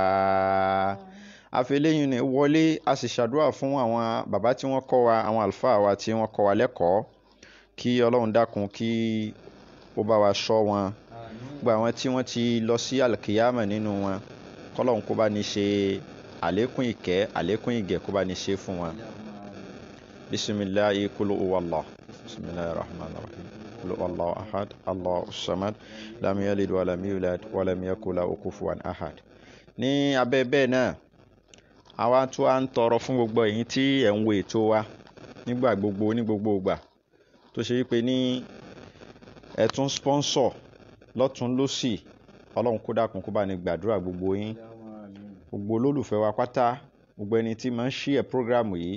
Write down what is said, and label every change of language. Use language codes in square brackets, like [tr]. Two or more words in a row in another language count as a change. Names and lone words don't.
[yo] Àfẹ́lẹ́yìn ni wọlé, a sì ṣàdúrà fún àwọn bàbá tí wọ́n kọ́ wa, àwọn àlùfáà wa tí wọ́n kọ́ wa lẹ́kọ̀ọ́. Kí Ọlọ́run dákun kí ó bá wa ṣọ́ wọn. Gbogbo àwọn tí wọ́n ti lọ sí alkiyama nínú wọn, kọ́lọ́run kó bá ní ṣe àlékún ìkẹ́, àlékún ìgẹ̀ kó bá ní ṣe fún wọn. [ar] بسم الله قل هو الله. بسم الله الرحمن الرحيم. قل هو الله أحد، الله الصمد، لم يلد ولم يولد ولم يكن له كفوا أحد. [yo] Ní abẹ́ bẹ́ẹ̀ náà, àwa tún á ń tọrọ fún gbogbo ẹ̀yin tí ẹ̀ ń wo ètò wa nígbà gbogbo ní gbogbo ìgbà, tó ṣe wípé ní ẹ tún sponsor lọ́tún lósì. Ọlọ́run kó dákun kó bá ní gbàdúrà gbogbo yín, gbogbo olólùfẹ́ wa pátá, gbogbo ẹni tí máa ń ṣí ẹ̀ prógrámù yìí.